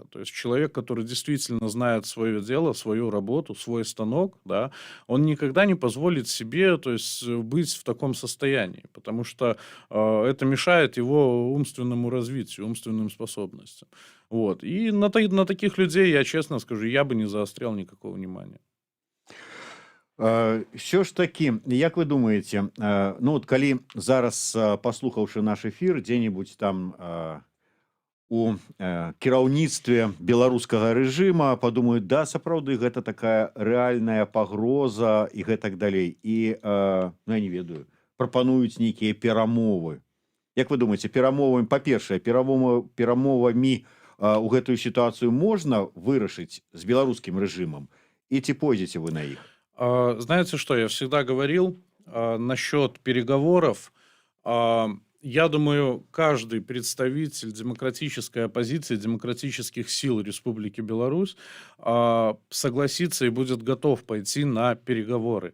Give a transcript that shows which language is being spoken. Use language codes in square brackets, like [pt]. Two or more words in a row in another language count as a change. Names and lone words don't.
[ru] То есть, человек, который действительно знает свое дело, свою работу, свой станок, да, он никогда не позволит себе, то есть, быть в таком состоянии, потому что это мешает его умственному развитию, умственным способностям. Вот. И на таких людей, я честно скажу, я бы не заострял никакого внимания. [be] Що ж таки, як вы думаете, ну от калі зараз паслухаўшы наш эфир дзе-нибудь там у кіраўніцтве беларускага рэжыма падумаюць, да, сапраўды гэта такая рэальная пагроза і гэтак далей, і ну, я не ведаю, прапануюць нейкія перамовы. Як вы думаете, перамовамі, па-першае, перамовамі у гэтую сітуацыю можна вырашыць з беларускім рэжымам, і ці пойдзеце вы на іх? [ru] Знаете что, я всегда говорил насчет переговоров. Я думаю, каждый представитель демократической оппозиции, демократических сил Республики Беларусь согласится и будет готов пойти на переговоры.